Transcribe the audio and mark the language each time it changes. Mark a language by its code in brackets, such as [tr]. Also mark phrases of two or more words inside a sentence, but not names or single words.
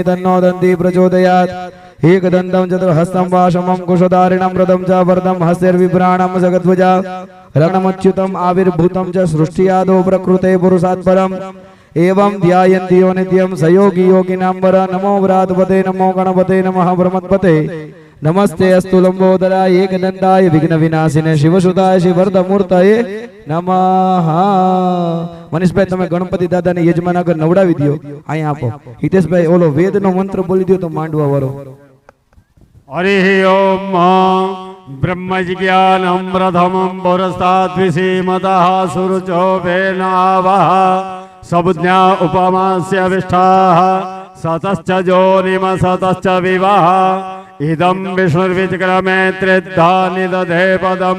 [sa] तन्नो दन्ती प्रचोदयात् एकदन्तं चतुर्हस्तं वाशमं कुशधारिणं रदं च वरदं हस्तिर्विभ्राणं जगद्ध्वजा रणमच्युतम् आविर्भूतं च सृष्टियादौ प्रकृते पुरुषात् परम् एवं ध्यायन्ति यो नित्यं स योगी योगिनां वर नमो व्रातपते नमो गणपते नमः ब्रह्मपते नमस्ते अस्तु लंबोदराय एकदंताय विघ्न विनाशिने शिवसुताय शिवर्धमूर्तये नमः। [gu] मनीष भाई તમે ગણપતિ દાદાને યજમાન આગળ નવડાવી દો. અહીંયા આપો. હિતેશ ભાઈ ઓલો વેદનો મંત્ર બોલી દો તો માંડવા વાળો. [sa] हरि ओम ब्रह्मज्ञानं प्रथमं पुरस्ताद्विसीमतः सुरुचो वेनावः सबुज्ञा उपमास्य विष्ठाः सतश्च जोनिम सतश्च विवाह इदं विष्णुर्विक्रमे त्रिद्धा निदधे पदं